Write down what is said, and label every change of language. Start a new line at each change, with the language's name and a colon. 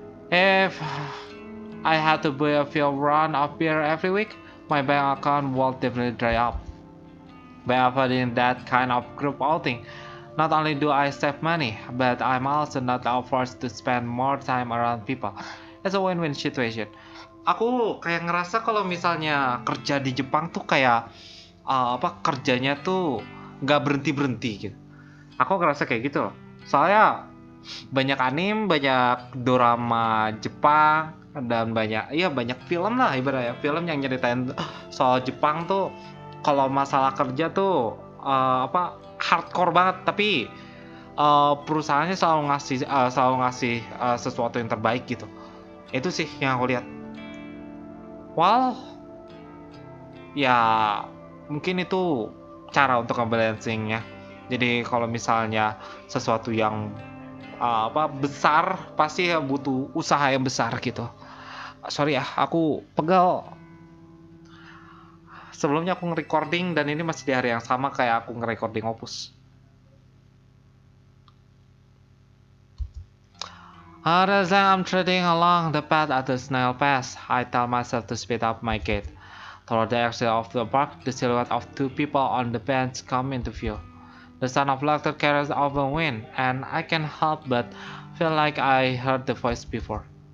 English: If I had to buy a few rounds of beer every week, my bank account will definitely dry up. By avoiding that kind of group outing, not only do I save money, but I'm also not forced to spend more time around people. It's a win-win situation.
Indonesian: Aku kayak ngerasa kalau misalnya kerja di Jepang tuh kayak kerjanya tuh nggak berhenti gitu. Aku ngerasa kayak gitu. Soalnya banyak anime, banyak drama Jepang dan banyak film lah ibaratnya film yang nyeritain soal Jepang tuh kalau masalah kerja tuh hardcore banget tapi perusahaannya selalu ngasih sesuatu yang terbaik gitu. Itu sih yang aku lihat. Ya mungkin itu cara untuk ngebalancingnya. Jadi kalau misalnya sesuatu yang besar pasti butuh usaha yang besar gitu. Sorry ya, aku pegal. Sebelumnya aku nge-recording dan ini masih di hari yang sama kayak aku nge-recording Opus.
English: As I'm treading along the path at the snail pass, I tell myself to speed up my gait. Toward the exit of the park, the silhouette of two people on the bench come into view. The sound of laughter carries over wind, and I can't help but feel like I heard the voice before.